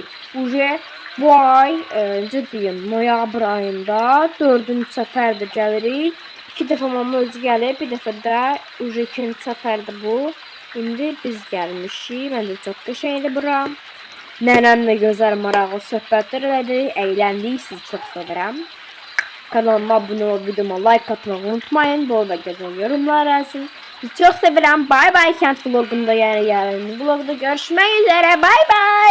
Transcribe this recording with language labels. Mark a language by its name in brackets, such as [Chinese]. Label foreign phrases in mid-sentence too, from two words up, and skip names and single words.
[Azerbaijani] Bu ay, necə deyim, noyabr ayında 4-cü səfərdir gəlirik. 2 dəfə mama özü gəlib, bir dəfə də 2-ci səfərdir bu. İndi biz gəlmişik. Məncə çox qəşəngdir bura. Nənəmlə gözəl maraqlı söhbətlər elədik, əyləndik. Sizi çox sevirəm. [Turkish] Kanalıma abone ol, videoma like atmayı unutmayın. Bol ve güzel yorumlar yazın. Sizi çok seviyorum. Bay bay. Kent vlogunda yani yarın vlogda görüşmek üzere. Bay bay.